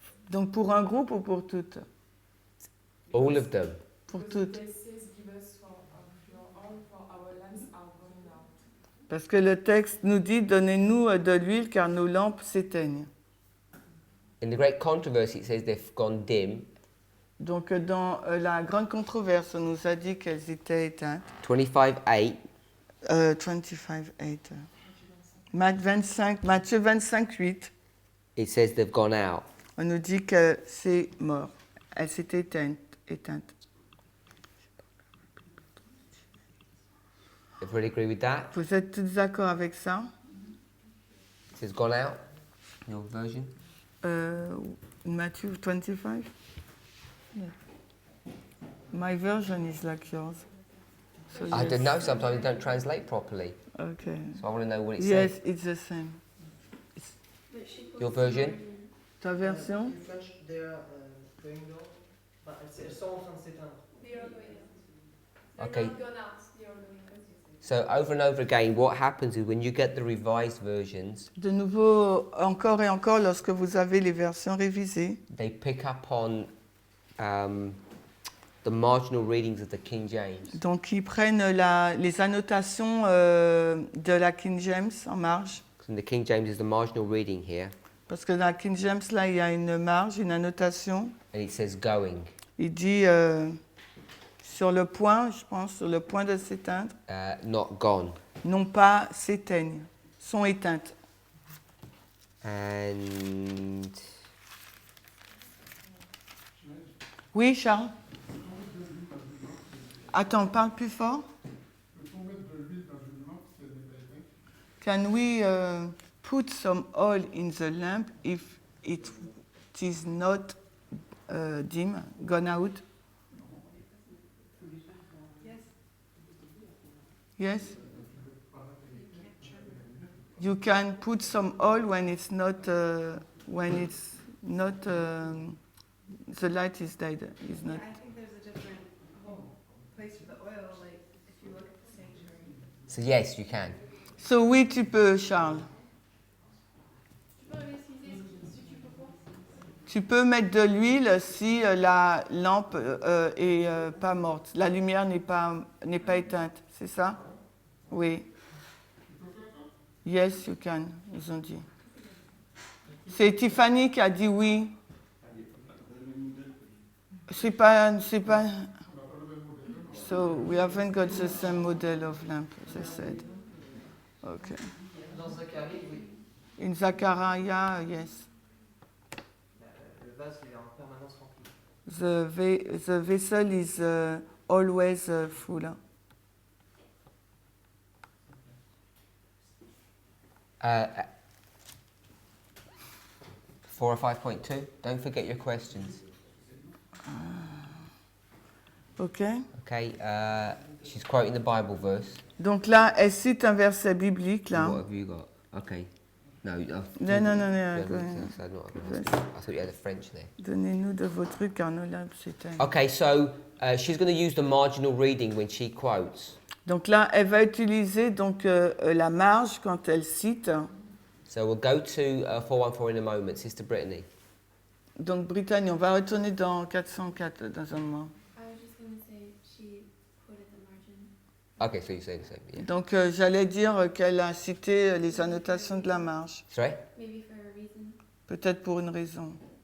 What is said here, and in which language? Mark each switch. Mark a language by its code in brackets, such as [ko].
[fr] Donc, pour un groupe ou pour toutes? [en] All of them. [fr] Pour toutes. Parce que le texte nous dit, donnez-nous de l'huile car nos lampes s'éteignent. [en] In the great controversy, it says they've gone dim. [fr] Donc dans la grande controverse, on nous a dit qu'elles étaient éteintes. 25:8. 25:8. Matthieu 25:8. [en] It says they've gone out. [fr] On nous dit que c'est mort. Elles s'étaient éteintes. [en] Everybody agree with that? [fr] Vous êtes tous d'accord avec ça? [en] It says gone out. Your version. Matthew 25? Yeah. My version is like yours. So I yes. don't know. Sometimes it don't translate properly. Okay. So I want to know what it Yes, says. it's the same. Your version. [fr] Ta version? [en] In French, they are going down, but [fr] elles sont en train de s'éteindre. [en] They are going out. Okay. They're not gone out. They are going out. So over and over again, what happens is when you get the revised versions, [fr] De nouveau, encore et encore, lorsque vous avez les versions révisées, [en] they pick up on the marginal readings of the King James. [fr] donc ils prennent les annotations de la King James en marge. [en] And the King James is the marginal reading here, [fr] Parce que dans la King James, là, il y a une marge, une annotation. [en] and it says going. [fr] Il dit sur le point, je pense, sur le point de s'éteindre, [en] Not gone. [fr] non pas s'éteignent, sont éteintes. [en] And [fr] Oui, Charles? Attends, parle plus fort. Peut-on mettre de l'huile dans une lampe si elle n'est pas éteinte? [en] Can we put some oil in the lamp if it is not dim, gone out? Yes? You can put some oil when it's not the light is dead. Is not. I think there's a different place for the oil, like if you look at the sanctuary. so yes, you can. [fr] So oui, tu peux, Charles. Tu peux réutiliser si tu peux quoi? Tu peux mettre de l'huile si la lampe est pas morte, la lumière n'est pas éteinte, c'est ça? Oui. [en] Yes, you can, [fr] ils ont dit. C'est Tiffany qui a dit oui. C'est pas. On n'a pas le même modèle. Non. [en] So we haven't got the same model of lamp, they said. Okay. [fr] Dans Zacharie, oui. [en] In Zachariah, yes. [fr] Le vase il est en permanence rempli. [en] The vessel is always full. 4 or 5.2. Don't forget your questions. Okay. Okay. She's quoting the Bible verse. [fr] Donc là, elle cite un verset biblique là. [en] What have you got? Okay. No. [fr] Non. [en] I thought you had a French there. [fr] Donnez-nous de vos trucs, car nos lampes s'éteignent. [en] Okay, so she's going to use the marginal reading when she quotes. [fr] Donc là, elle va utiliser donc la marge quand elle cite. [en] So we'll go to 414 in a moment, Sister Brittany. [fr] Donc Brittany, on va retourner dans 404 dans un moment. [en] I was just going to say she quoted the margin. Okay, so you say the same. Yeah. [fr] Donc j'allais dire qu'elle a cité les annotations de la marge. [en] Sorry? Maybe for a reason. [fr] Peut-être pour une raison.